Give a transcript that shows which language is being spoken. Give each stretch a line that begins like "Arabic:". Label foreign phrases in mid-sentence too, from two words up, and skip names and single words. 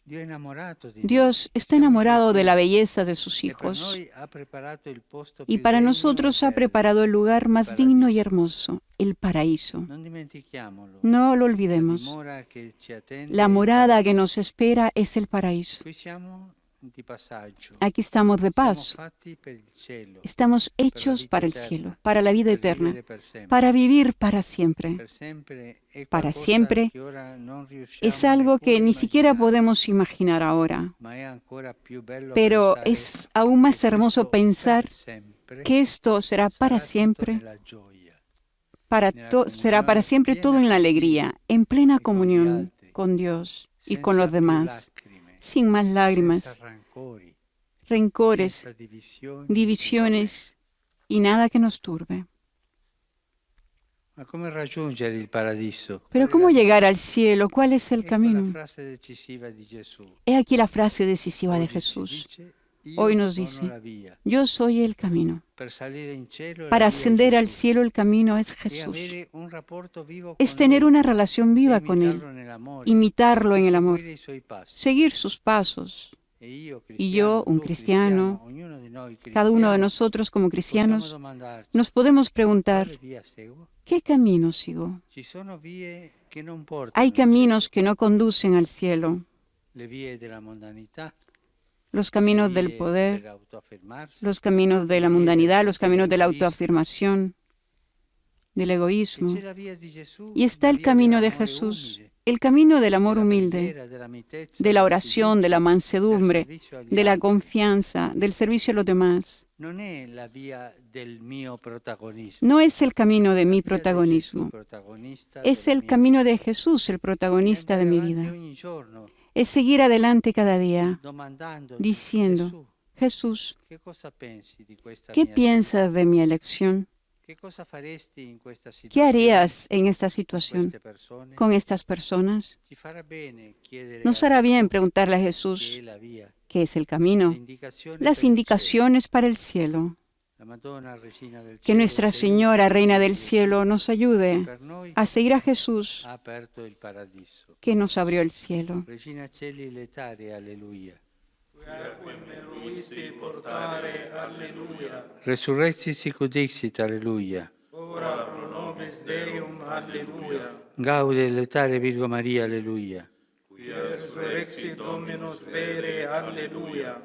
Italian: Dio è innamorato di
Spanish: Dios
Italian: noi.
Spanish: está
Italian: Siamo
Spanish: enamorado
Italian: suoi
Spanish: de la
Italian: figli.
Spanish: belleza de sus
Italian: E per
Spanish: hijos.
Italian: noi ha preparato il posto
Spanish: Y
Italian: più
Spanish: para
Italian: degno
Spanish: nosotros
Italian: e
Spanish: ha
Italian: bello.
Spanish: preparado el lugar más
Italian: Paradiso.
Spanish: digno y hermoso, el paraíso.
Italian: Non dimentichiamolo.
Spanish: No lo
Italian: La
Spanish: olvidemos.
Italian: dimora che ci attende
Spanish: La
Italian: è il
Spanish: morada que
Italian: paradiso.
Spanish: nos espera es el paraíso.
Italian: Qui siamo di passaggio.
Spanish: Aquí estamos de
Italian: Siamo
Spanish: paso.
Italian: fatti per il cielo,
Spanish: Estamos hechos
Italian: vita
Spanish: para el
Italian: eterna,
Spanish: cielo, para la vida
Italian: per
Spanish: eterna,
Italian: vivere per sempre.
Spanish: para vivir para siempre.
Italian: Per sempre è
Spanish: Para
Italian: qualcosa
Spanish: siempre
Italian: che ora non riusciamo
Spanish: Es algo que
Italian: neppure
Spanish: ni
Italian: a
Spanish: siquiera
Italian: immaginare,
Spanish: podemos imaginar ahora,
Italian: ma è ancora più bello
Spanish: pero
Italian: pensare
Spanish: es aún más
Italian: che
Spanish: hermoso
Italian: questo
Spanish: pensar
Italian: per sempre
Spanish: que esto será para
Italian: sarà tutto
Spanish: siempre,
Italian: nella gioia,
Spanish: será para siempre todo en la alegría, en plena comunión con Dios y con
Italian: senza
Spanish: los
Italian: più
Spanish: demás,
Italian: lacrime,
Spanish: sin más
Italian: senza
Spanish: lágrimas,
Italian: rancori,
Spanish: rencores,
Italian: senza divisioni.
Spanish: divisiones y nada que nos turbe.
Italian: Ma come raggiungere il paradiso?
Spanish: Pero
Italian: Qual è
Spanish: ¿cómo
Italian: la
Spanish: llegar
Italian: via?
Spanish: al cielo? ¿Cuál es el
Italian: Ecco la
Spanish: camino?
Italian: frase decisiva di Gesù.
Spanish: He aquí la frase decisiva de
Italian: Oggi ci
Spanish: Jesús.
Italian: dice, "Io
Spanish: Hoy nos
Italian: sono
Spanish: dice,
Italian: la via".
Spanish: Yo soy el camino.
Italian: Per salire in cielo la
Spanish: Para
Italian: via è
Spanish: ascender al
Italian: Gesù.
Spanish: cielo el camino es
Italian: E
Spanish: Jesús.
Italian: avere un rapporto vivo
Spanish: Es
Italian: con
Spanish: tener
Italian: Lui,
Spanish: una relación viva con Él,
Italian: imitarlo nell'amore,
Spanish: imitarlo en
Italian: e
Spanish: el amor,
Italian: seguire i suoi passi.
Spanish: seguir sus pasos.
Italian: E io,
Spanish: Y yo, un
Italian: tu
Spanish: cristiano,
Italian: ognuno di noi
Spanish: Cada uno de
Italian: cristiani,
Spanish: nosotros como
Italian: possiamo
Spanish: cristianos
Italian: domandarci,
Spanish: nos podemos
Italian: quale
Spanish: preguntar,
Italian: via seguo?
Spanish: ¿qué camino sigo?
Italian: Ci sono vie che non portano
Spanish: Hay
Italian: al cielo,
Spanish: caminos que no conducen al cielo,
Italian: le vie della mondanità,
Spanish: los
Italian: le
Spanish: caminos del
Italian: vie
Spanish: poder,
Italian: per autoaffermarsi,
Spanish: los caminos de la mundanidad, los caminos de la autoafirmación, del
Italian: e
Spanish: egoísmo.
Italian: c'è la via di Gesù,
Spanish: Y está
Italian: la
Spanish: el
Italian: via
Spanish: camino de
Italian: dell'amore
Spanish: Jesús,
Italian: umile,
Spanish: el camino del amor
Italian: della
Spanish: humilde,
Italian: preghiera, della mitezza,
Spanish: de la
Italian: della
Spanish: oración, de la
Italian: fiducia, del
Spanish: mansedumbre,
Italian: servizio agli
Spanish: de la
Italian: altri.
Spanish: confianza, del servicio a los demás.
Italian: Non è la via del mio protagonismo.
Spanish: No es el camino de
Italian: La
Spanish: mi
Italian: via di Gesù,
Spanish: protagonismo,
Italian: protagonista
Spanish: es
Italian: della
Spanish: el
Italian: mia
Spanish: camino de Jesús, el protagonista de mi
Italian: Andare avanti
Spanish: vida.
Italian: ogni giorno,
Spanish: Es seguir adelante cada día,
Italian: domandando,
Spanish: diciendo,
Italian: Gesù,
Spanish: Jesús,
Italian: che cosa pensi di questa
Spanish: ¿qué
Italian: mia
Spanish: piensas de mi elección?
Italian: scelta? Che cosa faresti in questa
Spanish: ¿Qué
Italian: situazione
Spanish: harías en esta
Italian: con
Spanish: situación
Italian: queste persone?
Spanish: con estas personas?
Italian: Ci farà bene chiedere
Spanish: Nos
Italian: a
Spanish: hará
Italian: Gesù
Spanish: bien preguntarle a
Italian: che
Spanish: Jesús
Italian: è la via,
Spanish: qué es el
Italian: le
Spanish: camino,
Italian: indicazioni
Spanish: las
Italian: per il cielo.
Spanish: indicaciones para el cielo.
Italian: La Madonna, Regina del
Spanish: Que
Italian: Cielo,
Spanish: Nuestra
Italian: ci
Spanish: Señora,
Italian: aiuti
Spanish: Reina
Italian: a
Spanish: del
Italian: seguire
Spanish: Cielo,
Italian: Gesù,
Spanish: nos
Italian: che
Spanish: ayude
Italian: per noi
Spanish: a seguir a Jesús,
Italian: ha aperto il paradiso.
Spanish: que nos abrió el cielo.
Latin: Regina Celi letare, alleluia. portare, alleluia. Resurrexit sicut dixit, alleluia. Ora pro nobis Deum, alleluia. Gaude letare Virgo Maria, alleluia. Qui resurrexit Dominus vere, alleluia.